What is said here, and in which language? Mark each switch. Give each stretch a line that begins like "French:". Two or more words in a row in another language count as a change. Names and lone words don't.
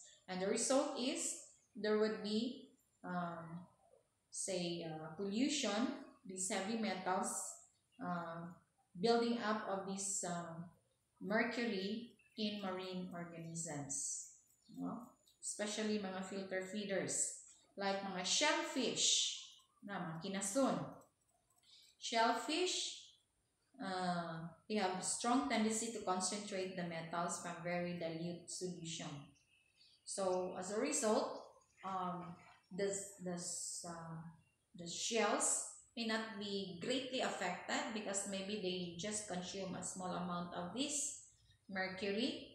English: And the result is there would be, pollution, these heavy metals uh, building up of this mercury in marine organisms. No? Especially mga filter feeders, like mga shellfish,
Filipino: na mga kinasun.
English: Shellfish, they have strong tendency to concentrate the metals from very dilute solution. So as a result, the shells may not be greatly affected because maybe they just consume a small amount of this mercury.